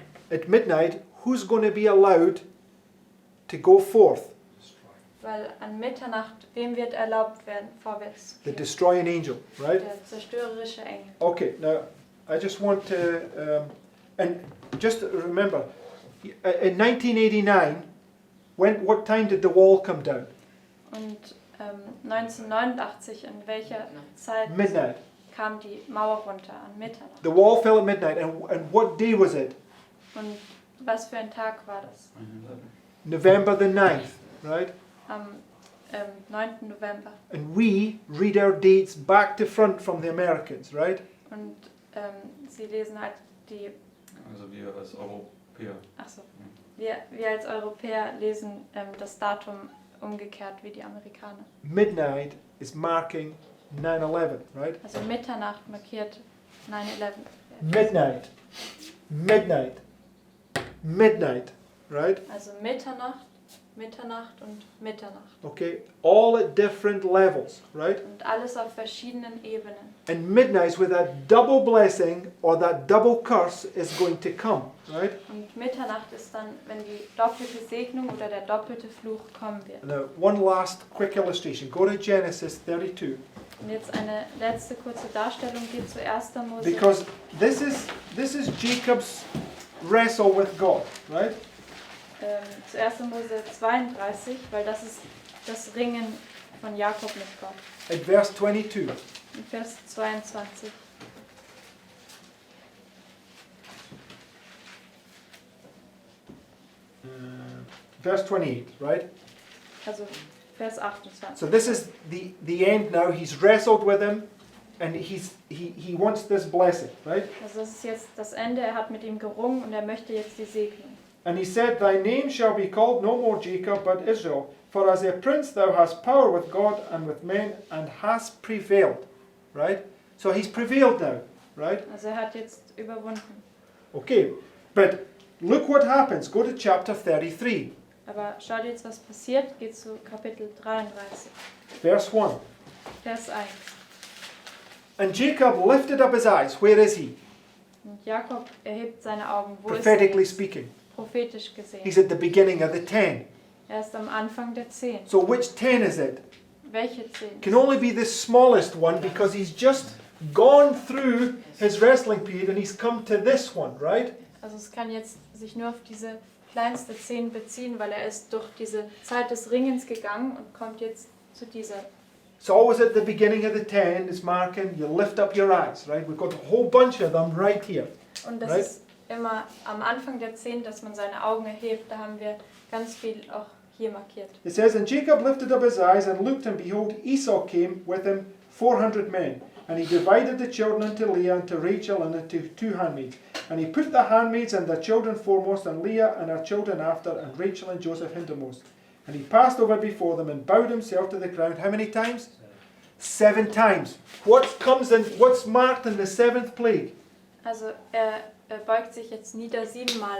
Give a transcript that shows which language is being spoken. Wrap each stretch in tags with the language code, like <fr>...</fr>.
<en>At midnight, who's going to be allowed to go forth?</en> <de>Weil an Mitternacht, wem wird erlaubt werden, vorwärts zu</de> <en>The</en> <de>gehen?</de> <en>destroying angel, right?</en> <de>Der zerstörerische Engel.</de> <en>Okay, now I just want to, and just remember, in 1989, what time did the wall come down?</en> <de>Und 1989, in welcher Zeit</de> <en>Midnight.</en> <de>kam die Mauer runter? An Mitternacht.</de> <en>The wall fell at midnight, and what day was it?</en> <de>Und was für ein Tag war das?</de> <en>November the 9th, right?</en> <de>Am 9. November.</de> <en>And we read our dates back to front from the Americans, right?</en> <de>Und sie lesen halt die, Also wir als Europäer. achso, wir als Europäer lesen das Datum umgekehrt wie die Amerikaner.</de> <en>Midnight is marking 9/11, right?</en> <de>Also Mitternacht markiert 9/11.</de> <en>Midnight, midnight, midnight, right?</en> <de>Also Mitternacht und Mitternacht.</de> <en>Okay, all at different levels, right?</en> <de>Und alles auf verschiedenen Ebenen.</de> <en>And midnight with that double blessing or that double curse is going to come, right?</en> <de>Und Mitternacht ist dann, wenn die doppelte Segnung oder der doppelte Fluch kommen wird.</de> <en>Now, one last quick illustration. Go to Genesis 32.</en> <de>Und jetzt eine letzte kurze Darstellung geht zu 1. Mose.</de> <en>Because this is Jacob's wrestle with God, right?</en> <de>Zu 1. Mose 32, weil das ist das Ringen von Jakob mit Gott.</de> <en>At verse 22.</en> <de>In Vers 22.</de> <en>Verse 28, right?</en> <de>Also Vers 28.</de> <en>So this is the end now. He's wrestled with him and he wants this blessing, right?</en> <de>Also das ist jetzt das Ende, er hat mit ihm gerungen und er möchte jetzt die Segnung.</de> <en>And he said, Thy name shall be called no more Jacob, but Israel. For as a prince thou hast power with God and with men, and hast prevailed. Right? So he's prevailed now. Right?</en> <de>Also er hat jetzt überwunden.</de> <en>Okay, but look what happens. Go to chapter 33,</en> <de>Aber schaut jetzt, was passiert. Geht zu Kapitel 33,</de> <en>verse 1.</en> <de>Vers 1.</de> <en>And Jacob lifted up his eyes. Where is he?</en> <de>Und Jakob erhebt seine Augen. Wo ist</de> <en>Prophetically</en> <de>er?</de> <en>speaking.</en> <de>Prophetisch gesehen.</de> <en>He's at the beginning of the 10.</en> <de>Er ist am Anfang der 10.</de> <en>So which 10 is it?</en> <de>Welche 10?</de> <en>Can only be the smallest one because he's just gone through his wrestling period and he's come to this one, right?</en> <de>Also es kann jetzt sich nur auf diese kleinste 10 beziehen, weil er ist durch diese Zeit des Ringens gegangen und kommt jetzt zu dieser.</de> <en>It's always at the beginning of the 10 is marking, you lift up your eyes, right? We've got a whole bunch of them right here.</en> <de>Und das</de> <en>Right.</en> <de>ist immer am Anfang der 10, dass man seine Augen erhebt. Da haben wir ganz viel auch hier markiert.</de> <en>It says, And Jacob lifted up his eyes and looked, and behold, Esau came with him 400 men. And he divided the children unto Leah and to Rachel and unto 2 handmaids. And he put the handmaids and the children foremost, and Leah and her children after, and Rachel and Joseph hindermost. And he passed over before them and bowed himself to the ground. How many times? 7 times. What's marked in the 7th plague?</en> <de>Also er beugt sich jetzt nieder 7-mal.</de>